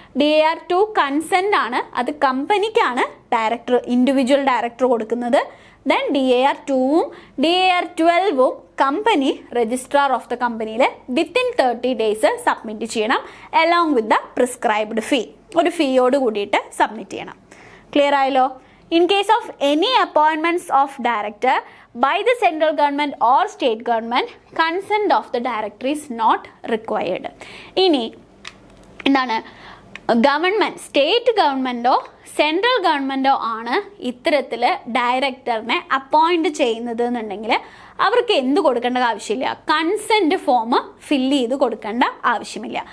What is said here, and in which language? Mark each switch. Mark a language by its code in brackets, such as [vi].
[ml] DIR-2 consent ആണ്, അത് കമ്പനിക്കാണ് director, individual director കൊടുക്കുന്നത്. Then DIR-2 DIR-12 company registrar of the കമ്പനിയിൽ വിത്തിൻ 30 ഡേയ്സ് സബ്മിറ്റ് ചെയ്യണം. അലോങ് വിത്ത് ദ പ്രിസ്ക്രൈബ്ഡ് ഫീ, ഒരു ഫീയോട് കൂടിയിട്ട് സബ്മിറ്റ് ചെയ്യണം. ക്ലിയർ ആയല്ലോ? [en] in case of any appointments of director by the central government or state government, consent of the director is not required. [ml] ഇനി എന്താണ്, government, state ഗവൺമെൻറ്റോ central ഗവൺമെൻറ്റോ ആണ് ഇത്തരത്തിൽ ഡയറക്ടറിനെ appoint ചെയ്യുന്നത് എന്നുണ്ടെങ്കിൽ അവർക്ക് എന്ത് കൊടുക്കേണ്ട ആവശ്യമില്ല, കൺസെൻറ്റ് ഫോം ഫില്ല് ചെയ്ത് കൊടുക്കേണ്ട ആവശ്യമില്ല.